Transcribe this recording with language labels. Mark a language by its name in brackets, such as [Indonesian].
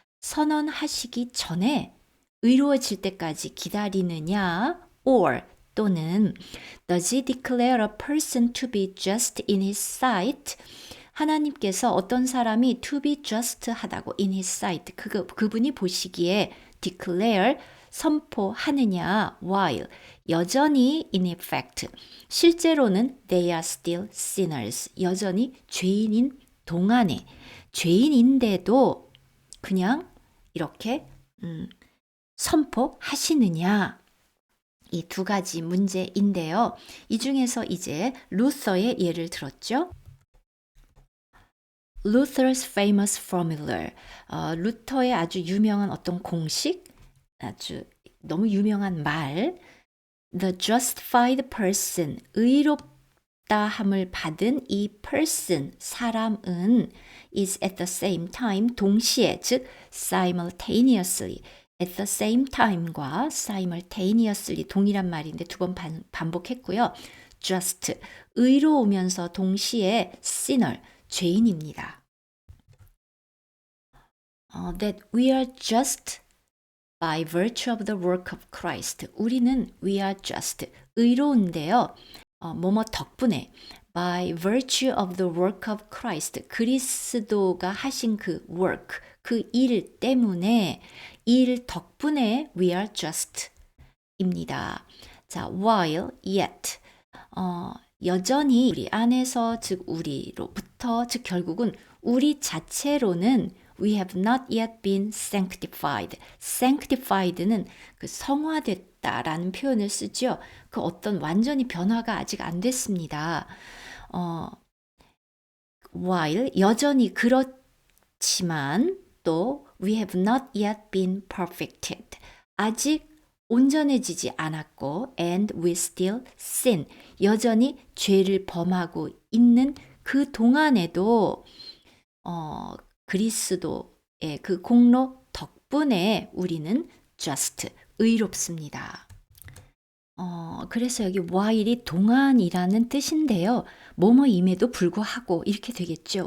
[Korean] 선언하시기 전에 의로워질 때까지 기다리느냐 [English] or 또는 does he declare a person to be just in his sight? [Korean] 하나님께서 어떤 사람이 to be just 하다고 [English] in his sight [Korean] 그분이 보시기에 declare 선포하느냐 while 여전히 in effect 실제로는 [English] they are still sinners [Korean] 여전히 죄인인 동안에 죄인인데도 그냥 이렇게 선포하시느냐 이 두 가지 문제인데요. 이 중에서 이제 루터의 예를 들었죠. [English] Luther's famous formula. [Korean] 루터의 아주 유명한 어떤 공식, 아주 너무 유명한 말. [English] The justified person, [Korean] 의롭다함을 받은 이 [English] person, 사람은 is at the same time, 동시에, 즉 simultaneously, at the same time과 simultaneously [Korean] 동일한 말인데 두 번 반복했고요. just, 의로우면서 동시에 sinner, 죄인입니다. [English] That we are just by virtue of the work of Christ. [Korean] 우리는 we are just, 의로운데요. 뭐뭐 덕분에 [English] by virtue of the work of Christ. [Korean] 그리스도가 하신 그 work, 그 일 때문에, 일 덕분에 we are just 입니다. 자, while, yet. 여전히 우리 안에서, 즉 우리로부터, 즉 결국은 우리 자체로는 [English] we have not yet been sanctified. [Korean] sanctified는 그 성화됐다라는 표현을 쓰죠. 그 어떤 완전히 변화가 아직 안 됐습니다. [English] while [Korean] 여전히 그렇지만 또 [English] we have not yet been perfected. [Korean] 아직 온전해지지 않았고 [English] and we still sin. [Korean] 여전히 죄를 범하고 있는 그 동안에도 그리스도의 그 공로 덕분에 우리는 just, 의롭습니다. 그래서 여기 while이 동안이라는 뜻인데요. 뭐뭐임에도 불구하고 이렇게 되겠죠.